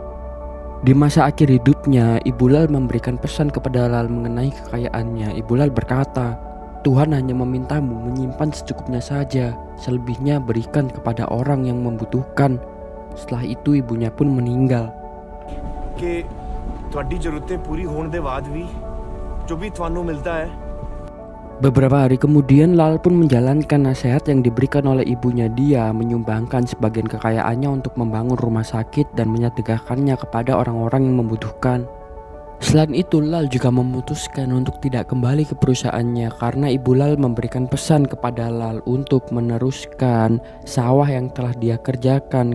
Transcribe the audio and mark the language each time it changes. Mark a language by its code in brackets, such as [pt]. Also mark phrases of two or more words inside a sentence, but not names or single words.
[id] Di masa akhir hidupnya, Ibu Lal memberikan pesan kepada Lal mengenai kekayaannya. Ibu Lal berkata, Tuhan hanya memintamu menyimpan secukupnya saja, selebihnya berikan kepada orang yang membutuhkan. Setelah itu ibunya pun meninggal. [pa] कि ਤੁਹਾਡੀ ਜ਼ਰੂਰਤਾਂ ਪੂਰੀ ਹੋਣ ਦੇ ਬਾਅਦ ਵੀ ਜੋ ਵੀ ਤੁਹਾਨੂੰ ਮਿਲਦਾ ਹੈ। [id] Beberapa hari kemudian Lal pun menjalankan nasihat yang diberikan oleh ibunya. Dia menyumbangkan sebagian kekayaannya untuk membangun rumah sakit dan menyedekahkannya kepada orang-orang yang membutuhkan. Selain itu, Lal juga memutuskan untuk tidak kembali ke perusahaannya karena ibu Lal memberikan pesan kepada Lal untuk meneruskan sawah yang telah dia kerjakan.